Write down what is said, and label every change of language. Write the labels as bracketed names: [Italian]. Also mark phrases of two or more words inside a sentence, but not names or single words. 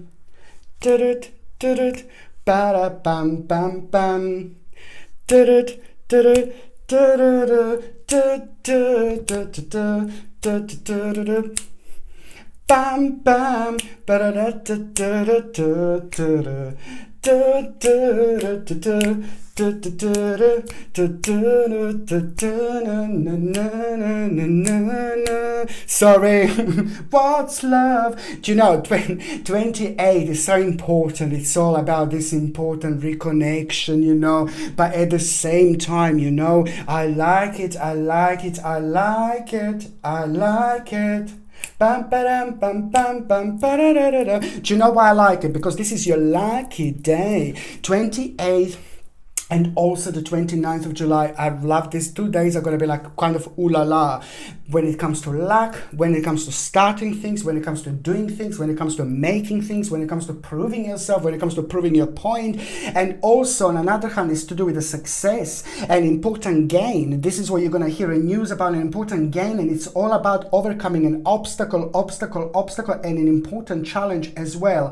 [English] did it, ba bam bam bam, did it, bam bam, sorry. What's love? Do you know 28 is so important? It's all about this important reconnection, you know, but at the same time, you know, I like it. Bam, ba-dam, bam, bam, bam, ba-da-da-da-da. Do you know why I like it? Because this is your lucky day. 28th and also the 29th of July. I love these 2 days are going to be like kind of ooh la la when it comes to luck, when it comes to starting things, when it comes to doing things, when it comes to making things, when it comes to proving yourself, when it comes to proving your point. And also on another hand is to do with the success and important gain. This is what you're going to hear in news about, an important gain, and it's all about overcoming an obstacle and an important challenge as well.